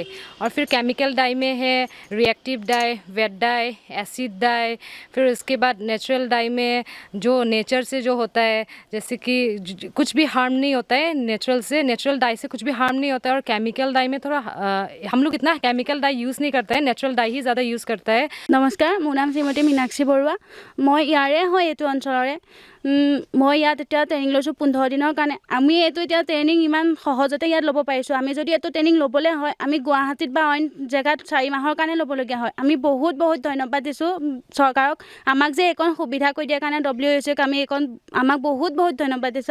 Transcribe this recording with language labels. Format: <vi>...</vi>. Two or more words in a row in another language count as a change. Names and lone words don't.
<hi>और फिर</hi> <en>chemical dye</en> <hi>में है</hi> <en>reactive dye, vat dye, acid dye.</en> <hi>फिर उसके बाद</hi> <en>natural dye</en> <hi>में जो नेचर से जो होता है, जैसे कि कुछ भी हार्म नहीं होता है</hi> <en>natural dye</en> <hi>से कुछ भी हार्म नहीं होता है। और</hi> <en>chemical dye</en> <hi>में थोड़ा हम लोग इतना</hi> <en>chemical dye use</en> <hi>नहीं करता है,</hi> <en>natural dye</en> <hi>ही ज़्यादा यूज़ करता है।</hi> <as>নমস্কাৰ, মোৰ নাম শ্ৰীমতী মীনাক্ষী বৰুৱা। মই ইয়াৰে হয় এইটো অঞ্চলৰে। মই ইয়াত এতিয়া ট্ৰেনিং লৈছোঁ 15 দিনৰ কাৰণে। আমি এইটো এতিয়া ট্ৰেনিং ইমান সহজতে ইয়াত ল'ব পাৰিছোঁ। আমি যদি এইটো ট্ৰেনিং ল'বলৈ হয় আমি গুৱাহাটীত বা অইন জেগাত 4 মাহৰ কাৰণে ল'বলগীয়া হয়। আমি বহুত ধন্যবাদ দিছোঁ চৰকাৰক, আমাক যে এইকণ সুবিধা কৰি দিয়াৰ কাৰণে WHOক আমি আমাক বহুত ধন্যবাদ দিছোঁ।</as>